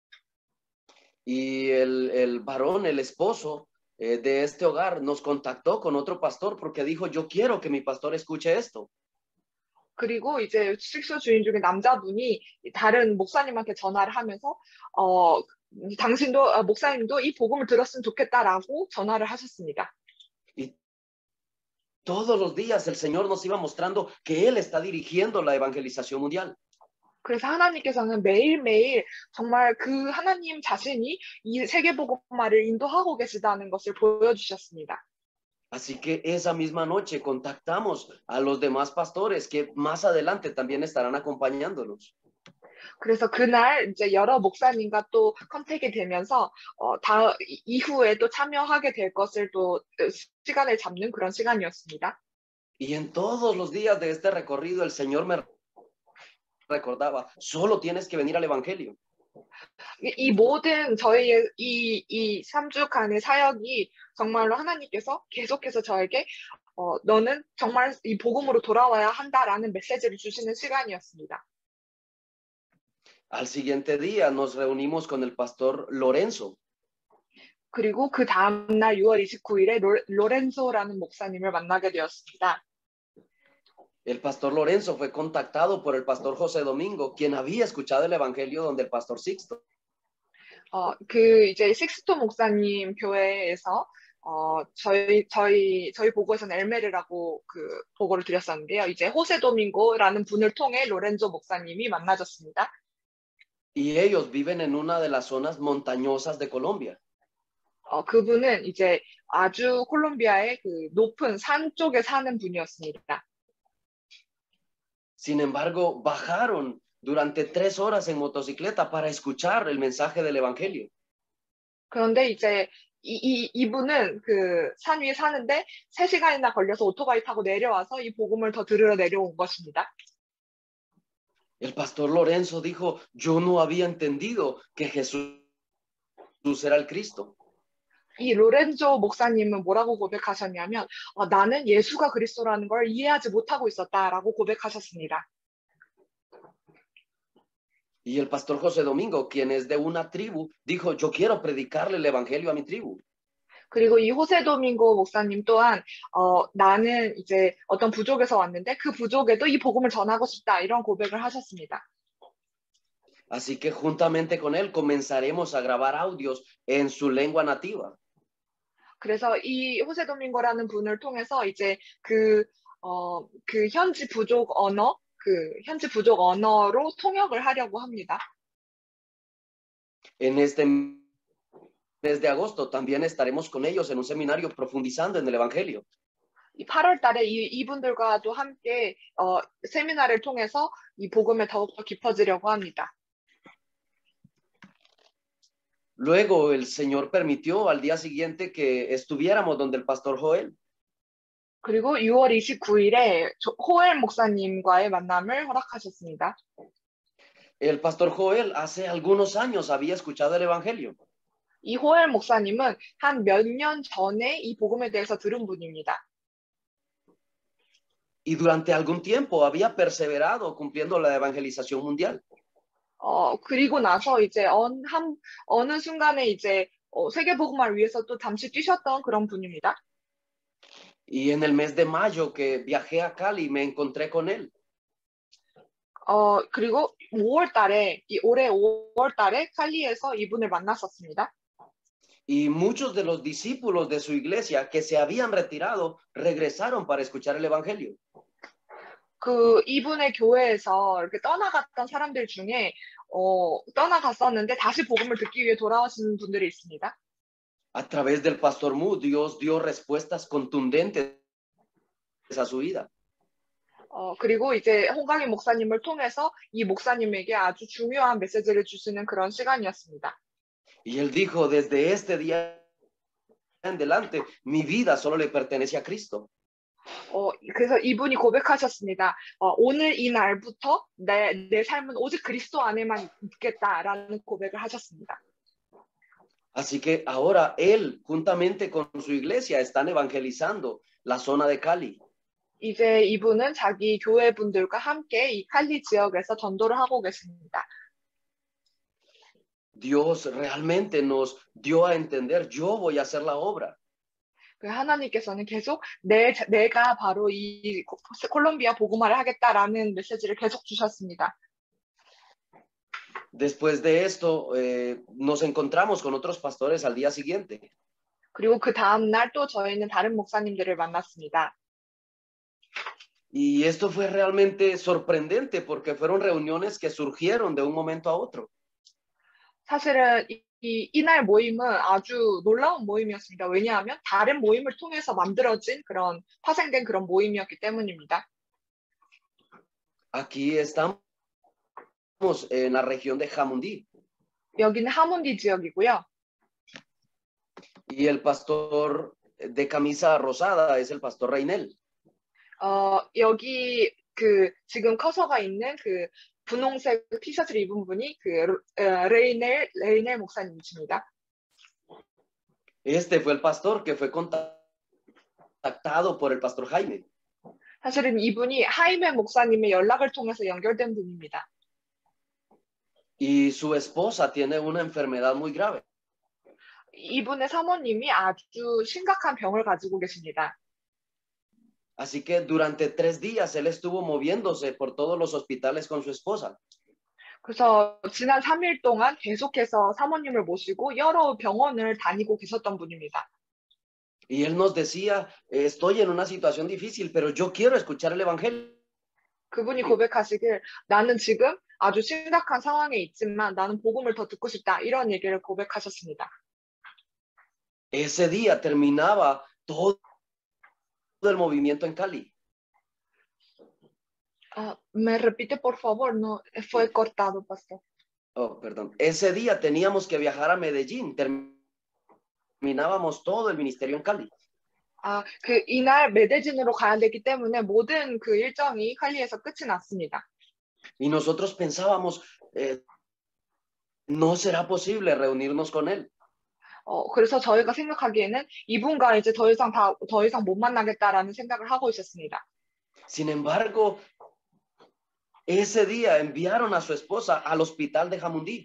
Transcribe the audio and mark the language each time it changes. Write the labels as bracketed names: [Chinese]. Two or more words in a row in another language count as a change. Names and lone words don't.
[Spanish] Y el varón, el esposo de este hogar, nos contactó con otro pastor porque dijo, yo quiero que mi pastor escuche esto. [Korean] 그리고 이제 숙소 주인 중에 남자분이 다른 목사님한테 전화를 하면서 목사님도 이 복음을 들었으면 좋겠다라고 전화를 하셨습니다. [Spanish] Y todos los días el Señor nos iba mostrando que Él está dirigiendo la evangelización mundial. [Korean] 그래서 하나님께서는 매일매일 정말 그 하나님 자신이 이 세계복음화를 인도하고 계시다는 것을 보여주셨습니다. [Spanish] Así que esa misma noche contactamos a los demás pastores que más adelante también estarán acompañándonos. [Korean] 그래서 그날 이제 여러 목사님과 또 컨택이 되면서 이후에 또 참여하게 될 것을 또 시간을 잡는 그런 시간이었습니다. [Spanish] Y en todos los días de este recorrido el Señor me recordaba, solo tienes que venir al Evangelio. [Korean] 이 모든 저희의 이 3주간의 사역이 정말로 하나님께서 계속해서 저에게 너는 정말 이 복음으로 돌아와야 한다라는 메시지를 주시는 시간이었습니다. [Spanish] Al siguiente día nos reunimos con el pastor Lorenzo. [Korean] 그리고 그 다음 날 6월 29일에 로렌소라는 목사님을 만나게 되었습니다. [Spanish] El pastor Lorenzo fue contactado por el pastor José Domingo, quien había escuchado el evangelio donde el pastor Sixto. [Korean] 이제 식스토 목사님 교회에서 저희 보고에서는 엘메르라고 그 보고를 드렸었는데요. 이제 호세 도밍고라는 분을 통해 로렌조 목사님이 만나졌습니다. [Spanish] y ellos viven en una de las zonas montañosas de Colombia. [Korean] 그분은 이제 아주 콜롬비아의 그 높은 산 쪽에 사는 분이었습니다. [Spanish] Sin embargo, bajaron durante 3 horas en motocicleta para escuchar el mensaje del Evangelio. [Korean] 그런데 이제 이분은 그 산 위에 사는데 3시간이나 걸려서 오토바이 타고 내려와서 이 복음을 더 들으러 내려온 것입니다. [Spanish] El pastor Lorenzo dijo, yo no había entendido que Jesús era el Cristo. [Korean] 이 로렌조 목사님은 뭐라고 고백하셨냐면 나는 예수가 그리스도라는 걸 이해하지 못하고 있었다라고 고백하셨습니다. [Spanish] Y el pastor José Domingo, quien es de una tribu, dijo, yo quiero predicarle el Evangelio a mi tribu. [Korean] 그리고 이 호세 도밍고 목사님 또한 나는 이제 어떤 부족에서 왔는데 그 부족에도 이 복음을 전하고 싶다 이런 고백을 하셨습니다. [Spanish] Así que juntamente con él comenzaremos a grabar audios en su lengua nativa. [Korean] 그래서 이 호세 도밍고라는 분을 통해서 이제 그 현지 부족 언어로 통역을 하려고 합니다. [Spanish] En este mes de agosto también estaremos con ellos en un seminario profundizando en el Evangelio. [Korean] 8월 달에 이분들과도 함께 세미나를 통해서 이 복음에 더욱더 깊어지려고 합니다. [Spanish] Luego el Señor permitió al día siguiente que estuviéramos donde el pastor Joel. [Korean] 그리고 6월 29일에 호엘 목사님과의 만남을 허락하셨습니다. [Spanish] El pastor Joel hace algunos años había escuchado el Evangelio. [Korean] 이 호엘 목사님은 한 몇 년 전에 이 복음에 대해서 들은 분입니다. [Spanish] Y durante algún tiempo había perseverado cumpliendo la evangelización mundial. [Korean] 그리고 나서 이제 어느 순간에 이제 세계 복음화를 위해서 또 잠시 뛰셨던 그런 분입니다. [Spanish] Y en el mes de mayo que viajé a Cali me encontré con él. [Korean] 그리고 올해 5월 달에 칼리에서 이분을 만났었습니다. [Spanish] Y muchos de los discípulos de su iglesia que se habían retirado regresaron para escuchar el Evangelio. [Korean] 이분의 교회에서 이렇게 떠나갔던 사람들 중에 떠나갔었는데 다시 복음을 듣기 위해 돌아오신 분들이 있습니다. [Spanish] A través del pastor Mu, Dios dio respuestas contundentes a su vida. [Korean] 그리고 이제 홍강희 목사님을 통해서 이 목사님에게 아주 중요한 메시지를 주시는 그런 시간이었습니다. [Spanish] Y él dijo, desde este día en adelante, mi vida solo le pertenece a Cristo. [Korean] 그래서 이분이 고백하셨습니다. 오늘 이 날부터 내 삶은 오직 그리스도 안에만 있겠다라는 고백을 하셨습니다. [Spanish] Así que ahora él, juntamente con su iglesia, están evangelizando la zona de Cali. [Korean] 이제 이분은 자기 교회 분들과 함께 이 칼리 지역에서 전도를 하고 계십니다. [Spanish] Dios realmente nos dio a entender, yo voy a hacer la obra. [Korean] 하나님께서는 계속 내가 바로 이 콜롬비아 복음화를 하겠다라는 메시지를 계속 주셨습니다. [Spanish] Después de esto, nos encontramos con otros pastores al día siguiente. [Korean] 그리고 그 다음 날 또 저희는 다른 목사님들을 만났습니다. [Spanish] Y esto fue realmente sorprendente porque fueron reuniones que surgieron de un momento a otro. [Korean] 사실은 이날 모임은 아주 놀라운 모임이었습니다. 왜냐하면 다른 모임을 통해서 만들어진 그런 파생된 그런 모임이었기 때문입니다. [Spanish] Aquí estamos en la región de Jamundí. [Korean] 여기는 하몬디 지역이고요. [Spanish] Y el pastor de camisa rosada es el pastor Reinel. [Korean] 여기 지금 커서가 있는 분홍색 티셔츠를 입은 분이 레이넬 목사님이십니다. [Spanish] Este fue el pastor que fue contactado por el pastor Jaime. [Korean] 사실은 이분이 하이메 목사님의 연락을 통해서 연결된 분입니다. [Spanish] Y su esposa tiene una enfermedad muy grave. [Korean] 이분의 사모님이 아주 심각한 병을 가지고 계십니다. [Spanish] Así que durante 3 días él estuvo moviéndose por todos los hospitales con su esposa. [Korean] 그래서 지난 3일 동안 계속해서 사모님을 모시고 여러 병원을 다니고 계셨던 분입니다. [Spanish] Y él nos decía, estoy en una situación difícil, pero yo quiero escuchar el evangelio. [Korean] 그분이 고백하시길 나는 지금 아주 심각한 상황에 있지만 나는 복음을 더 듣고 싶다. 이런 얘기를 고백하셨습니다. [Spanish] Ese día terminaba todo el movimiento en Cali. Me repite, por favor, no fue cortado, pastor. Oh, perdón. Ese día teníamos que viajar a Medellín. Terminábamos todo el ministerio en Cali. [Korean] 이날 메데진으로 가야 되기 때문에 모든 그 일정이 칼리에서 끝이 났습니다. [Spanish] Y nosotros pensábamos, no será posible reunirnos con él. [Korean] 그래서 저희가 생각하기에는 이분과 이제 더 이상 못 만나겠다라는 생각을 하고 있었습니다. [Spanish] Sin embargo, ese día enviaron a su esposa al hospital de Jamundí.